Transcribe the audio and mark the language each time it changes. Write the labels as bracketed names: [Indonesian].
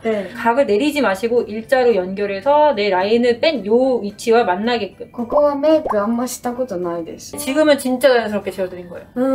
[Korean] 네. 각을 내리지 마시고 일자로 연결해서 내 라인을 뺀 요 위치와 만나게끔. [Japanese] ここはメイクあんましたことないです。 [Korean] 지금은 진짜 자연스럽게 지어드린 거예요.